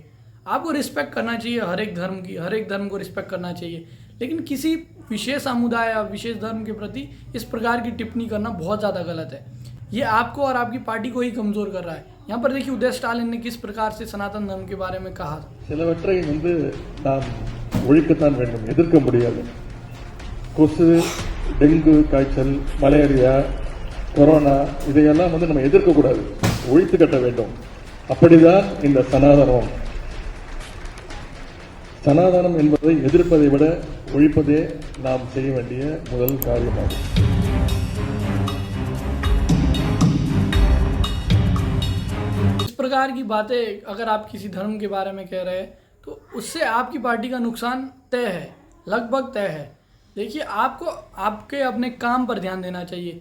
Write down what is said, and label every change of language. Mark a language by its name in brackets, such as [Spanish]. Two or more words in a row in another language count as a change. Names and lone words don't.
[Hindi] आपको रिस्पेक्ट करना चाहिए हर एक धर्म की, हर एक धर्म को रिस्पेक्ट करना चाहिए, लेकिन किसी विशेष समुदाय या विशेष धर्म के प्रति इस प्रकार की टिप्पणी करना बहुत ज़्यादा गलत है। ये आपको और आपकी पार्टी को ही कमज़ोर कर रहा है। यहाँ पर देखिए उदय स्टालिन ने किस प्रकार से सनातन धर्म के बारे में कहा। [Tamil] சிலவற்றை நாம் ஒழிக்கத்தான் வேண்டும், எதிர்க்க முடியாது. கொசு, டெங்கு காய்ச்சல், மலேரியா, கொரோனா இதையெல்லாம் நம்ம எதிர்க்கக்கூடாது, ஒழித்து கட்ட வேண்டும். அப்படிதான் இந்த சனாதனம். சனாதனம் என்பதை எதிர்ப்பதை விட ஒழிப்பதே நாம் செய்ய வேண்டிய முதல் காரியமாகும். [Hindi] इस प्रकार की बातें अगर आप किसी धर्म के बारे में कह रहे हैं तो उससे आपकी पार्टी का नुकसान तय है, लगभग तय है। देखिए, आपको आपके अपने काम पर ध्यान देना चाहिए।